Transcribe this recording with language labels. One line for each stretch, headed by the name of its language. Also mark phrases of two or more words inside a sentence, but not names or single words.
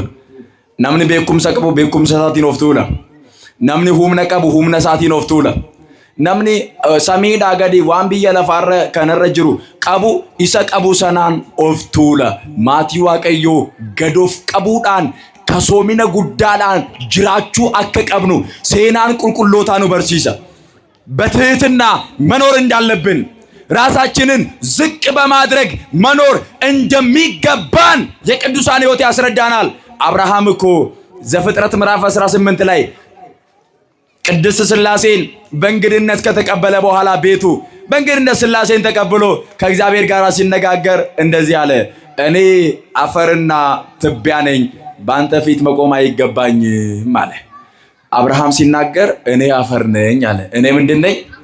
Oromo: Namni beekumsa qabu beekumsa isaatiin of tuula. Namni humna qabu humna isaatiin of tuula. Namni samiidhaa gadi waan biyya lafaarra kanarra jiru qabu isa qabu sanaan of tuula. Maatii Waaqayyoo gadoof qabuudhaan kasoomina guddaadhaan jiraachuu akka qabnu seenaan qulqullootaa nu barsiisa.
Amharic: በትህትና መኖር እንዳለብን ራሳችንን ዝቅ በማድረግ መኖር እንደሚገባን የቅዱሳን ሕይወት ያስረዳናል። አብርሃም እኮ ዘፍጥረት ምዕራፍ 18 ላይ ቅድስት ሥላሴን በእንግድነት ከተቀበለ በኋላ ቤቱ በእንግድነት ሥላሴን ተቀብሎ ከእግዚአብሔር ጋር ሲነጋገር እንደዚህ አለ፣ እኔ አፈርና ትቢያ ነኝ፣ በአንተ ፊት መቆም አይገባኝም አለ። አብርሃም ሲናገር እኔ አፈር ነኝ አለ። እኔ ምንድን ነኝ?